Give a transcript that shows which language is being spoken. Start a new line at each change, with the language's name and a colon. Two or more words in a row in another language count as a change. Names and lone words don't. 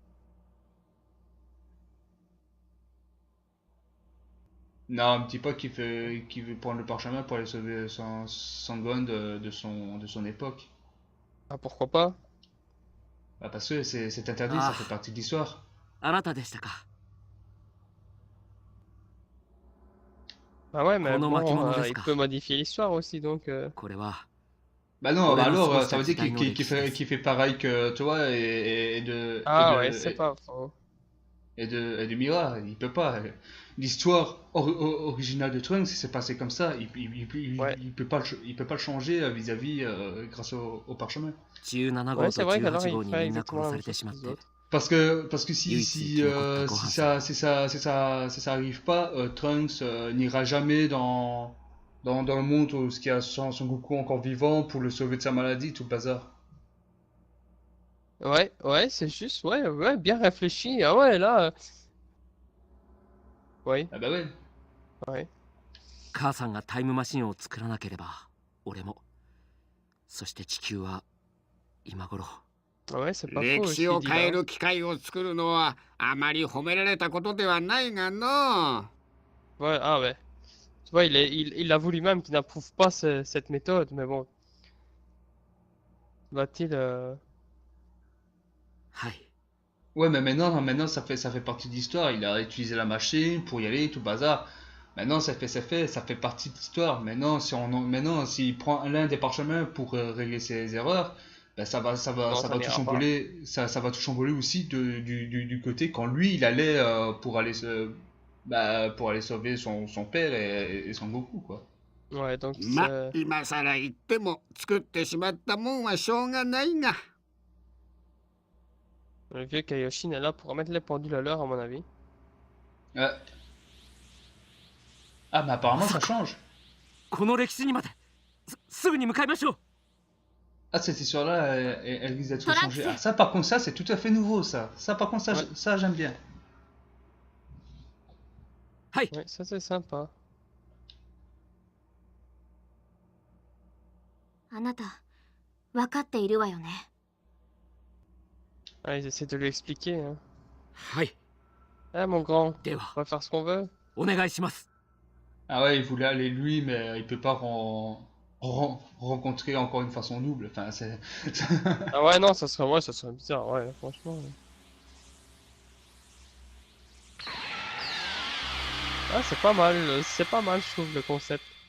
French: Non, me dis pas qu'il veut prendre le parchemin pour aller sauver son Gohan de son époque. Ah, pourquoi pas? Bah parce que c'est interdit, ça fait partie de l'histoire.
Japanese: あなたでしたか。
French: Ah ouais, mais
Japanese: Kono
French: bon,
Japanese: Makimono
French: il
Japanese: ですか.
French: peut modifier l'histoire aussi, donc...
Japanese: これは
French: Bah non, bah Ouais, non, alors c'est ça veut dire pas ça, qu'il fait pareil que toi Ah ouais, c'est pas faux. et de Mira, il peut pas. L'histoire originale de Trunks, c'est passé comme ça. Ouais. Il peut pas le changer vis-à-vis grâce au parchemin.
Japanese: 17号
French: Ouais,
Japanese: と
French: c'est vrai qu'alors
Japanese: 18
French: il
Japanese: 号に
French: ferait
Japanese: みんな
French: exactement
Japanese: 殺
French: la
Japanese: さ
French: même
Japanese: れて
French: chose
Japanese: しまっ
French: que les
Japanese: て
French: autres. Parce que Oui, si ça arrive pas, Trunks n'ira jamais dans le monde où il y a son Goku encore vivant pour le sauver de sa maladie, tout le bazar. Ouais, c'est juste, ouais, bien réfléchi. Ah ouais, là... Oui, Ah bah ouais. ouais.
Japanese: 母さんがタイムマシンを作らなければ俺もそして地球は今頃
French: Ouais, c'est pas faux
Japanese: 歴
French: aussi,
Japanese: 史を
French: dit
Japanese: 変え
French: là.
Japanese: る機会を作るのはあまり褒められたことではないがの。
French: Ouais, ah ouais. Tu vois, il avoue lui-même qu'il n'approuve pas cette méthode, mais bon. Va-t-il...
Japanese: はい
French: Ouais, mais maintenant ça fait partie de l'histoire. Il a utilisé la machine pour y aller, tout bazar. Maintenant, ça fait partie de l'histoire. Maintenant, s'il prend l'un des parchemins pour régler ses erreurs, ben Non, ça ça va tout n'ira pas. chambouler, ça va tout chambouler aussi du côté quand lui, il allait pour aller sauver son père et son Goku, quoi. Ouais, donc
Japanese: ま今さら言っても作ってしまったもんはしょうがないが。
French: le vieux Kaioshin est là pour remettre les pendules à l'heure, à mon avis. Ah, mais apparemment, ça change.
Japanese: この歴史にまですぐに向かいましょう
French: Ah, cette histoire-là, elle risque d'être Torax. changée. Ah, ça, par contre, ça, c'est tout à fait nouveau, ça. Ça, par contre, Ouais. ça j'aime bien. Ouais, ça c'est sympa.
Japanese: あなた、分かっているわよね。
French: Ah, ils essaient de lui expliquer, hein.
Japanese: はい
French: Eh, mon grand,
Japanese: では
French: on va faire ce qu'on veut.
Japanese: お願いします
French: Ah ouais, il voulait aller lui, mais il peut pas rencontrer encore une fois son double. Enfin, c'est... Ah ouais, non, ça serait bizarre, ouais, franchement. Ouais. Ah, c'est pas mal, je trouve, le concept.